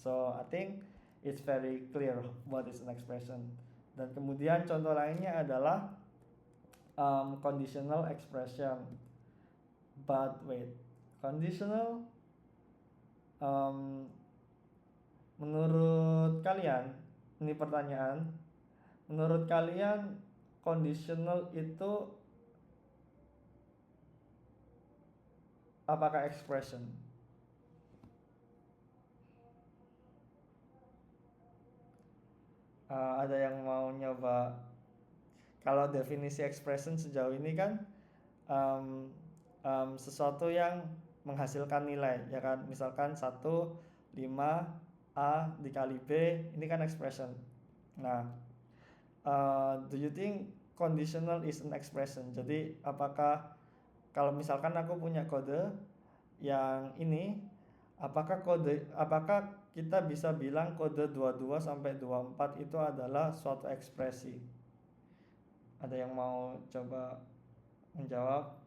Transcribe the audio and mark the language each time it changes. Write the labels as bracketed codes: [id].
[en] So I think it's very clear what is an expression. [id] Dan kemudian contoh lainnya adalah conditional expression. [en] But wait, [id] conditional, um, menurut kalian, ini pertanyaan, menurut kalian conditional itu apakah expression? Ada yang mau nyoba? Kalau definisi expression sejauh ini kan um, sesuatu yang menghasilkan nilai, ya kan? Misalkan 1, 5, A dikali B, ini kan expression. [en] Nah, do you think conditional is an expression? [id] Jadi apakah kalau misalkan aku punya kode yang ini, apakah kita bisa bilang kode 22 sampai 24 itu adalah suatu ekspresi? Ada yang mau coba menjawab?